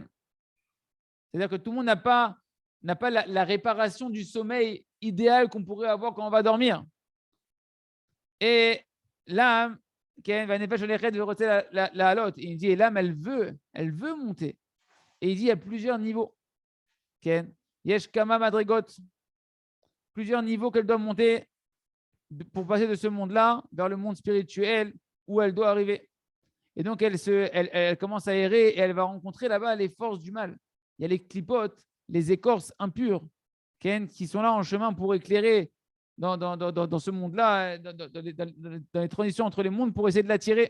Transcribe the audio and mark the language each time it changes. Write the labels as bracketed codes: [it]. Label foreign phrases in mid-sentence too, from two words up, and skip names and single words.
[fr] C'est-à-dire que tout le monde n'a pas la réparation du sommeil idéal qu'on pourrait avoir quand on va dormir. Et l'âme, il dit, l'âme, elle veut monter. Et il dit, il y a plusieurs niveaux. [he] יש כמה מדרגות. [fr] Plusieurs niveaux qu'elle doit monter pour passer de ce monde-là vers le monde spirituel où elle doit arriver. Et donc, elle commence à errer et elle va rencontrer là-bas les forces du mal. Il y a les clipotes, les écorces impures qui sont là en chemin pour éclairer dans ce monde-là, dans les transitions entre les mondes pour essayer de l'attirer.